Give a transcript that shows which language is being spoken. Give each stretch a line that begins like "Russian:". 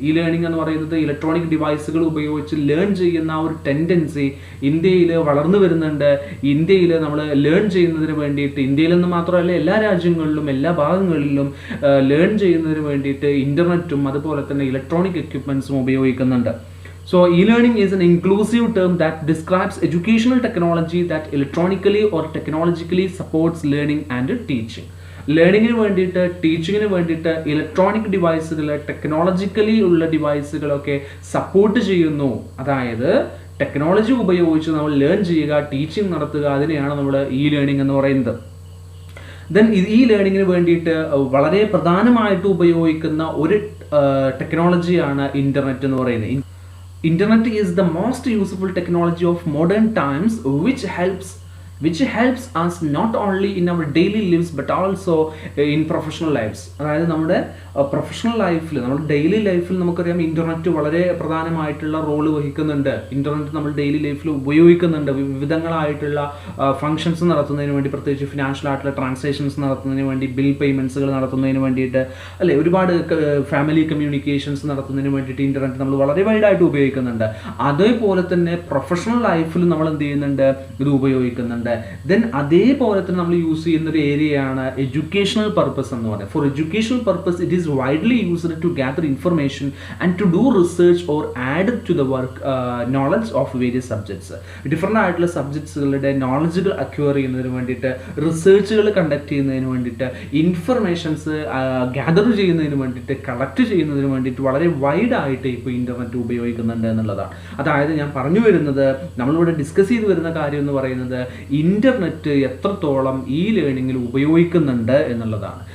Malayalam: Learning എന്ന് പറയുന്നത് electronic ഡിവൈസുകൾ ഉപയോഗിച്ച് ലേൺ ചെയ്യുന്ന ഒരു ടെൻഡൻസി ഇന്ത്യയിൽ വളർന്നു വരുന്നുണ്ട്. ഇന്ത്യയിൽ നമ്മൾ ലേൺ ചെയ്യുന്നതിന് വേണ്ടിയിട്ട്, ഇന്ത്യയിലെന്ന് മാത്രമല്ല എല്ലാ രാജ്യങ്ങളിലും എല്ലാ ഭാഗങ്ങളിലും ലേൺ ചെയ്യുന്നതിന് വേണ്ടിയിട്ട് ഇന്റർനെറ്റും അതുപോലെ തന്നെ ഇലക്ട്രോണിക് എക്യുപ്മെന്റ്സും ഉപയോഗിക്കുന്നുണ്ട്.
English: So e-learning is an inclusive term that describes educational technology that electronically or technologically supports learning and teaching.
Malayalam: ലേണിങ്ങിന് വേണ്ടിയിട്ട്, ടീച്ചിങ്ങിന് വേണ്ടിയിട്ട് ഇലക്ട്രോണിക് ഡിവൈസുകൾ, ടെക്നോളജിക്കലി ഉള്ള ഡിവൈസുകളൊക്കെ സപ്പോർട്ട് ചെയ്യുന്നു. അതായത് ടെക്നോളജി ഉപയോഗിച്ച് നമ്മൾ ലേൺ ചെയ്യുക, ടീച്ചിങ് നടത്തുക, അതിനെയാണ് നമ്മൾ ലേണിംഗ് എന്ന് പറയുന്നത്. ദെൻ ലേണിങ്ങിന് വേണ്ടിയിട്ട് വളരെ പ്രധാനമായിട്ട് ഉപയോഗിക്കുന്ന ഒരു ടെക്നോളജിയാണ് ഇന്റർനെറ്റ് എന്ന് പറയുന്നത്.
English: Internet is the most useful technology of modern times which helps us not only in our daily lives but also in professional lives.
Malayalam: അതായത് നമ്മുടെ പ്രൊഫഷണൽ ലൈഫിൽ, നമ്മുടെ ഡെയിലി ലൈഫിൽ നമുക്കറിയാം ഇന്റർനെറ്റ് വളരെ പ്രധാനമായിട്ടുള്ള റോള് വഹിക്കുന്നുണ്ട്. ഇന്റർനെറ്റ് നമ്മൾ ഡെയിലി ലൈഫിൽ ഉപയോഗിക്കുന്നുണ്ട് വിവിധങ്ങളായിട്ടുള്ള ഫങ്ഷൻസ് നടത്തുന്നതിന് വേണ്ടി, പ്രത്യേകിച്ച് ഫിനാൻഷ്യൽ ആയിട്ടുള്ള ട്രാൻസാക്ഷൻസ് നടത്തുന്നതിന് വേണ്ടി, ബിൽ പേയ്മെന്റ്സുകൾ നടത്തുന്നതിന് വേണ്ടിയിട്ട്, അല്ലെ? ഒരുപാട് ഫാമിലി കമ്മ്യൂണിക്കേഷൻസ് നടത്തുന്നതിന് വേണ്ടിയിട്ട് ഇന്റർനെറ്റ് നമ്മൾ വളരെ വൈഡായിട്ട് ഉപയോഗിക്കുന്നുണ്ട്. അതേപോലെ തന്നെ പ്രൊഫഷണൽ ലൈഫിൽ നമ്മൾ എന്ത് ചെയ്യുന്നുണ്ട്? ഇത് ഉപയോഗിക്കുന്നുണ്ട്. ദെൻ അതേപോലെ തന്നെ നമ്മൾ യൂസ് ചെയ്യുന്ന ഒരു ഏരിയയാണ് എഡ്യൂക്കേഷണൽ പർപ്പസ് എന്ന് പറയുന്നത്.
English: For educational purpose it is widely used to gather information and to do research or add to the work knowledge of various subjects.
Malayalam: Different ആയിട്ടുള്ള സബ്ജക്ട്സുകളുടെ നോളജുകൾ അക്വയർ ചെയ്യുന്നതിന് വേണ്ടിയിട്ട്, റിസർച്ചുകൾ കണ്ടക്ട് ചെയ്യുന്നതിന് വേണ്ടിയിട്ട്, ഇൻഫർമേഷൻസ് ഗ്യാദർ ചെയ്യുന്നതിന് വേണ്ടിയിട്ട്, കളക്ട് ചെയ്യുന്നതിന് വേണ്ടിയിട്ട് വളരെ വൈഡായിട്ട് ഇപ്പോൾ ഇന്റർനെറ്റ് ഉപയോഗിക്കുന്നുണ്ട് എന്നുള്ളതാണ്. അതായത് ഞാൻ പറഞ്ഞു വരുന്നത്, നമ്മളിവിടെ ഡിസ്കസ് ചെയ്ത് വരുന്ന കാര്യം എന്ന് പറയുന്നത് ഇന്റർനെറ്റ് എത്രത്തോളം ലേണിങ്ങിൽ ഉപയോഗിക്കുന്നുണ്ട് എന്നുള്ളതാണ്.